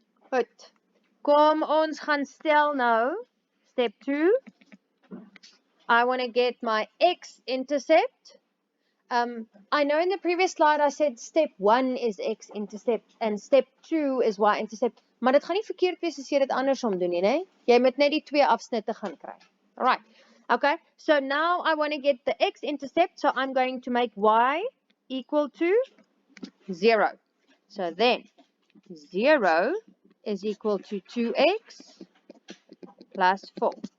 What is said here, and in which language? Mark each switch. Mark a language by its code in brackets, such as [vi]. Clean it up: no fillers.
[af] Goed. Kom ons gaan stel nou, step 2. [en] I want to get my x-intercept. I know in the previous slide I said step 1 is x-intercept and step 2 is y-intercept. [af] Maar dit gaan nie verkeerd wees as jy dit andersom doen nie, nee? Jy moet net die twee afsnitte gaan kry. [en] Alright. Okay. So now I want to get the x-intercept. So I'm going to make y equal to 0. So then 0 is equal to 2x plus 4.